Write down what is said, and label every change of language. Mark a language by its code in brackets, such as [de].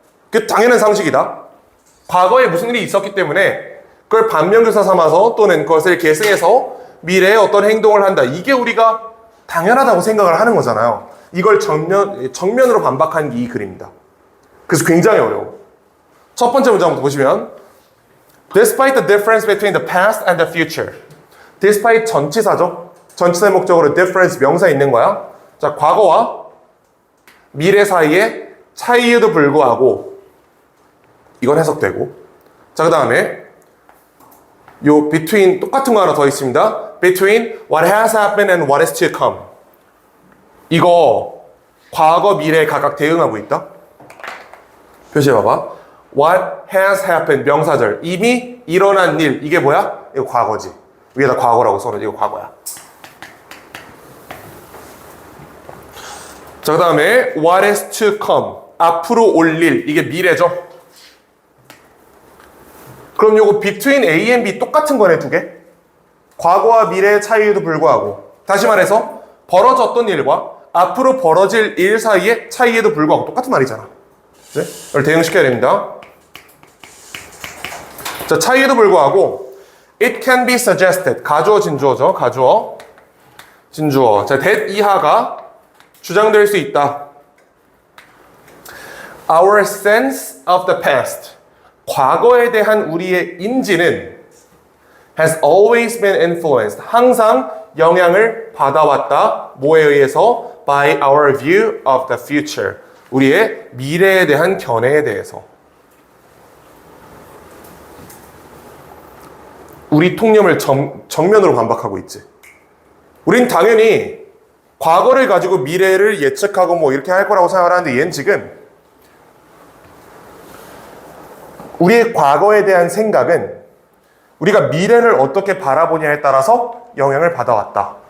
[ko] 그 당연한 상식이다. 과거에 무슨 일이 있었기 때문에 그걸 반면교사 삼아서 또는 그것을 계승해서 미래에 어떤 행동을 한다. 이게 우리가 당연하다고 생각을 하는 거잖아요. 이걸 정면으로 반박한 게 이 글입니다. 그래서 굉장히 어려워. 첫 번째 문장부터 보시면 [en] Despite the difference between the past and the future. [ko] Despite 전치사죠. 전치사의 목적으로 difference 명사 있는 거야. 자, 과거와 미래 사이에 차이에도 불구하고 이건 해석되고. 자, 그 다음에 요 between 똑같은 거 하나 더 있습니다. [en] Between what has happened and what is to come. [ko] 이거 과거 미래에 각각 대응하고 있다. 표시해봐봐. [en] What has happened 명사절. [ko] 이미 일어난 일. 이게 뭐야? 이거 과거지. 위에다 과거라고 써놓은 이거 과거야. 자, 그 다음에 [en] what is to come. [ko] 앞으로 올 일. 이게 미래죠. 그럼 요거 between A and B 똑같은 거네, 두 개. 과거와 미래의 차이에도 불구하고. 다시 말해서 벌어졌던 일과 앞으로 벌어질 일 사이의 차이에도 불구하고 똑같은 말이잖아. 네? 이걸 대응시켜야 됩니다. 자, 차이에도 불구하고 [en] It can be suggested. [ko] 가주어, 진주어죠. 가주어, 진주어. 자, that 이하가 주장될 수 있다. [en] Our sense of the past. [ko] 과거에 대한 우리의 인지는 [en] has always been influenced. [ko] 항상 영향을 받아왔다. 뭐에 의해서? [en] By our view of the future. [ko] 우리의 미래에 대한 견해에 대해서. 우리 통념을 정면으로 반박하고 있지. 우린 당연히 과거를 가지고 미래를 예측하고 뭐 이렇게 할 거라고 생각을 하는데 얘는 지금 우리의 과거에 대한 생각은 우리가 미래를 어떻게 바라보냐에 따라서 영향을 받아왔다.